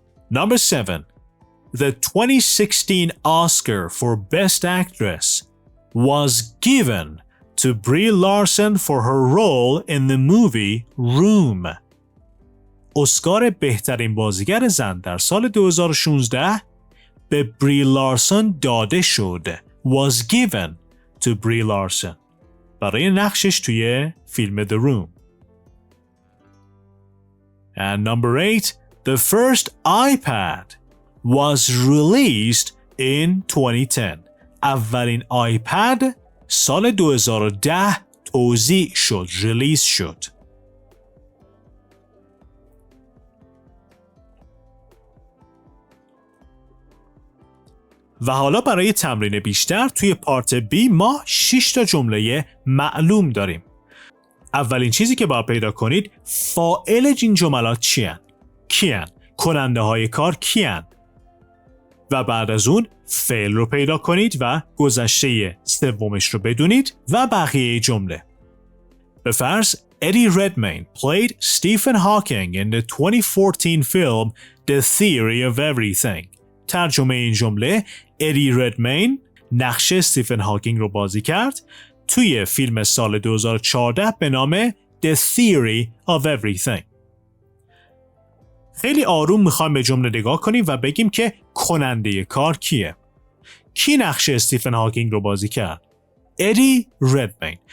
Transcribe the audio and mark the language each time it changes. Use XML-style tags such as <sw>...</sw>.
<en>Number 7. The 2016 Oscar for Best Actress was given to Brie Larson for her role in the movie Room.</en> <fa>اسکار بهترین بازیگر زن در سال 2016 به بری لارسون داده شد.</fa> <en>Was given to Brie Larson</en> <fa>برای نقشش توی فیلم</fa> <en>The Room. And number 8. The first iPad was released in 2010.</en> <fa>اولین آیپد سال 2010 توزیع شد، ریلیز شد. و حالا برای تمرین بیشتر توی پارت بی ما 6 تا جمله معلوم داریم. اولین چیزی که باید پیدا کنید فاعل این جملات چیان؟ کیان؟ کننده های کار کیان؟ و بعد از اون فعل رو پیدا کنید و گذشته سومش رو بدونید و بقیه جمله. به فرض</fa> <en>Eddie Redmayne played Stephen Hawking in the 2014 film The Theory of Everything.</en> <fa>ترجمه این جمله: ادی ردمین نقش استیفن هاکینگ رو بازی کرد توی فیلم سال 2014 به نام The Theory of Everything. خیلی آروم میخوایم به جمله نگاه کنیم و بگیم که کننده کار کیه؟ کی نقش استیفن هاکینگ رو بازی کرد؟ ادی ردمین.</fa>